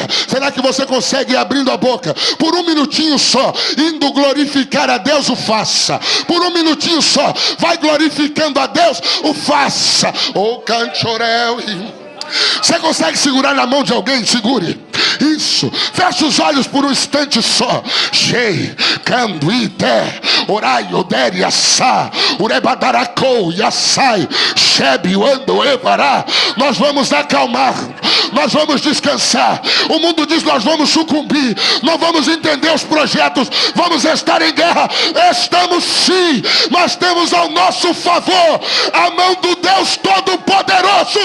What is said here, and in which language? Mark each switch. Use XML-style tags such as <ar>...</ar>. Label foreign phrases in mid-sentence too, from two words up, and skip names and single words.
<pt>Será que você consegue ir abrindo a boca por um minutinho só, indo glorificar a Deus? O faça. Por um minutinho só, vai glorificando a Deus. O faça. Oh, canchorel. Você consegue segurar na mão de alguém? Segure. Isso. Feche os olhos por um instante só. Shei, canduite, orai, odere, assá, urebadaracou, yassai, shebe, ando, evará. Nós vamos acalmar. Nós vamos descansar. O mundo diz, nós vamos sucumbir. Não vamos entender os projetos. Vamos estar em guerra. Estamos sim. Mas temos ao nosso favor a mão do Deus Todo-Poderoso.</pt>